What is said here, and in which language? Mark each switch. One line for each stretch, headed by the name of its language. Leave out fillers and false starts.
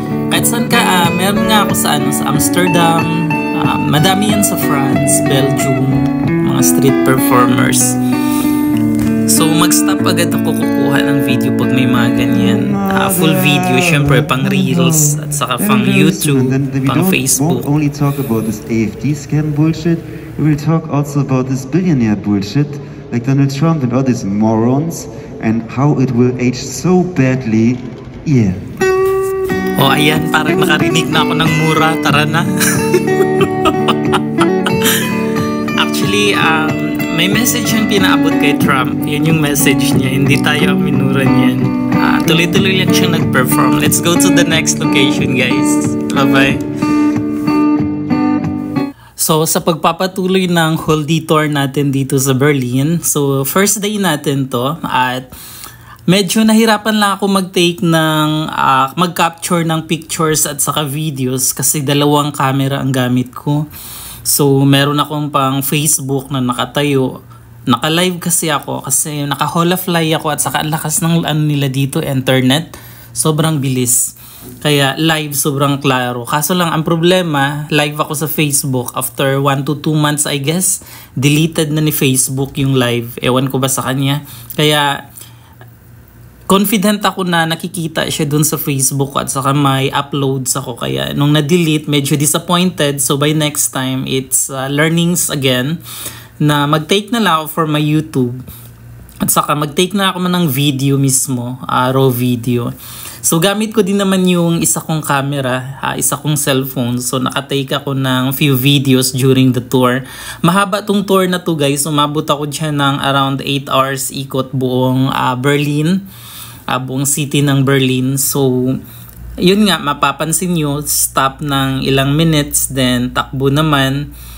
Filipino: Kahit saan ka, meron nga ako sa Amsterdam, madami yan sa France, Belgium, mga street performers. So mag-stop agad ako kukuha ng video pag may mga ganyan. Full video, syempre pang Reels at saka pang YouTube, pang Facebook.
English: We won't only talk about this AFD scam bullshit, we will talk also about this billionaire bullshit, like Donald Trump and all these morons, and how it will age so badly. Yeah.
Filipino: Oh, ayan, parang nakarinig na ako ng mura. Tara na. Actually, may message yung pinaabot kay Trump. Yan yung message niya. Hindi tayo ang minura niyan. Tuloy-tuloy lang siyang nag-perform.
English: Let's go to the next location, guys. Bye-bye.
Filipino: So, sa pagpapatuloy ng whole detour natin dito sa Berlin. So, first day natin to. At medyo nahirapan lang ako mag-take ng, mag-capture ng pictures at saka videos. Kasi dalawang camera ang gamit ko. So, meron akong pang Facebook na nakatayo. Naka-live kasi ako kasi naka-holofly ako at saka ang lakas ng ano nila dito, internet. Sobrang bilis. Kaya live sobrang klaro. Kaso lang ang problema, live ako sa Facebook.
English: After 1 to 2 months I guess, deleted na ni Facebook yung live.
Filipino: Ewan ko ba sa kanya. Kaya confident ako na nakikita siya dun sa Facebook at saka may uploads ako. Kaya nung na-delete, medyo disappointed. So by next time, it's learnings again na mag-take na lang ako for my YouTube. At saka mag-take na ako ng video mismo, raw video. So gamit ko din naman yung isa kong camera, isa kong cellphone. So nakatake ako ng few videos during the tour. Mahaba tong tour na to guys. Umabot ako dyan ng around 8 hours ikot buong Berlin. Buong city ng Berlin. So, yun nga, mapapansin nyo, stop ng ilang minutes, then takbo naman.